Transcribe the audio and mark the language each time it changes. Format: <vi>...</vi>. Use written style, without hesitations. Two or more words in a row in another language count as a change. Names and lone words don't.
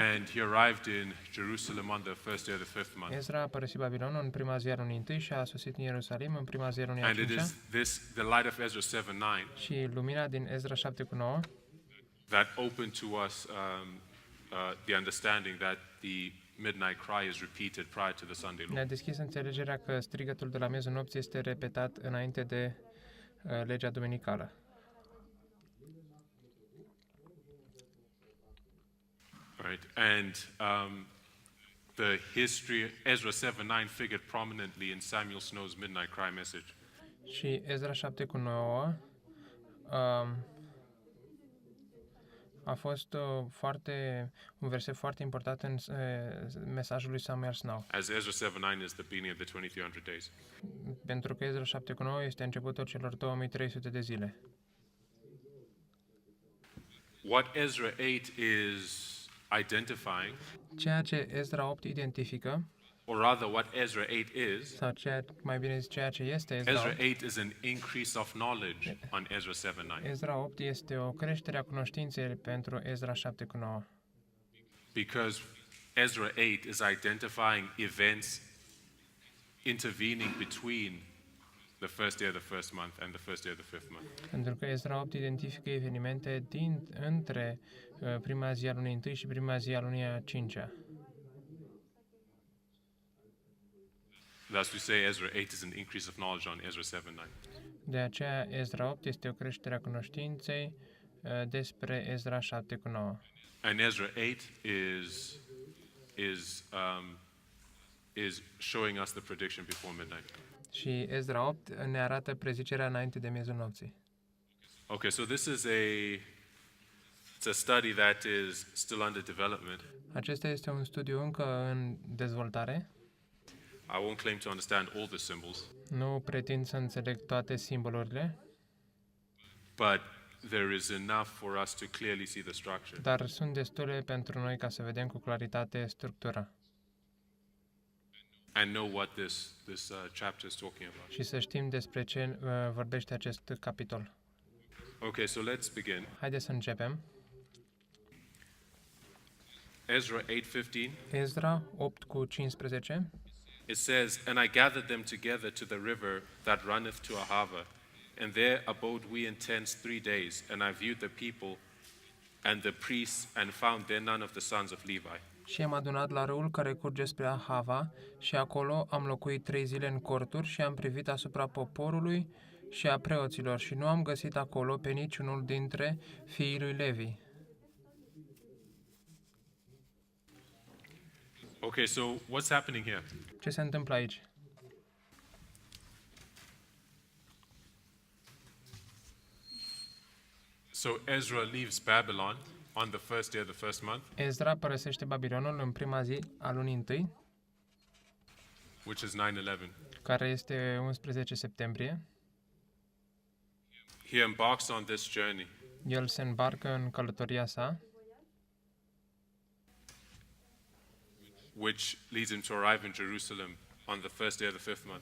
<en>and he arrived in Jerusalem on the first day of the fifth month.</en> <ro>Ezra a părăsit Babilonul în prima zi a lunii întâi și a sosit în Ierusalim în prima zi a lunii a</ro> <en>And it</en> <ro>cincea.</ro> <en>is the light of Ezra 7:9</en> <ro>Și lumina din Ezra 7:9</ro> <en>that opened to us the understanding that the midnight cry is repeated prior to the Sunday law.</en> <ro>ne-a deschis înțelegerea că strigătul de la miezul nopții este repetat înainte de legea duminicală.</ro> <en>Right, and the history, Ezra 7:9 figured prominently in Samuel Snow's midnight cry message.</en> <ro>Și Ezra 7:9 a fost un verset foarte important în mesajul lui Samuel Snow,</ro> <en>As Ezra 7:9 is the beginning of the 2300 days.</en> <ro>pentru că Ezra 7:9 este începutul celor 2300 de zile.</ro> <en>What Ezra 8 is identifying,</en> <ro>Ceea ce Ezra 8 identifică,</ro> <en>or rather what Ezra 8 is,</en> <ro>sau mai bine zis, ceea ce este Ezra</ro> <en>Ezra 8, 8 is an increase of knowledge on Ezra 7:9.</en> <ro>Ezra 8 este o creștere a cunoștinței pentru Ezra 7:9.</ro> <en>Because Ezra 8 is identifying events intervening between the first day of the first month and the first day of the fifth month.</en> <ro>Pentru că Ezra 8 identifică evenimente între prima zi a lunii întâi și prima zi a lunii a cincea.</ro> <en>Thus we say Ezra 8 is an increase of knowledge on Ezra 7:9.</en> <ro>De aceea Ezra 8 este o creștere a cunoștinței despre Ezra 7:9.</ro> <en>And Ezra 8 is showing us the prediction before midnight.</en> <ro>Și Ezra 8 ne arată prezicerea înainte de miezul nopții.</ro> <en>Okay, so this is it's a study that is still under development.</en> <ro>Acesta este un studiu încă în dezvoltare.</ro> <en>I won't claim to understand all the symbols,</en> <ro>Nu pretind să înțeleg toate simbolurile,</ro> <en>but there is enough for us to clearly see the structure.</en> <ro>dar sunt destule pentru noi ca să vedem cu claritate structura</ro> <en>And know what this chapter is talking about.</en> <ro>și să știm despre ce vorbește acest capitol.</ro> <en>Okay, so let's begin.</en> <ro>Haideți să începem.</ro> <en>Ezra 8:15.</en> <ro>Ezra 8:15.</ro> <en>It says, "And I gathered them together to the river that runneth to Ahava, and there abode we in tents 3 days. And I viewed the people and the priests, and found there none of the sons of Levi."</en> <ro>Și am adunat la râul care curge spre Ahava și acolo am locuit 3 zile în corturi și am privit asupra poporului și a preoților și nu am găsit acolo pe niciunul dintre fiii lui Levi.</ro> <en>Okay, so what's happening here?</en> <ro>Ce se întâmplă aici?</ro> <en>So Ezra leaves Babylon on the first day of the first month,</en> <ro>Ezra părăsește Babilonul în prima zi a lunii întâi,</ro> <en>which is 9/11.</en> <ro>care este 11 septembrie.</ro> <en>He embarks on this journey.</en> <ro>El se îmbarcă în călătoria sa,</ro> <en>which leads him to arrive in Jerusalem on the first day of the fifth month.</en>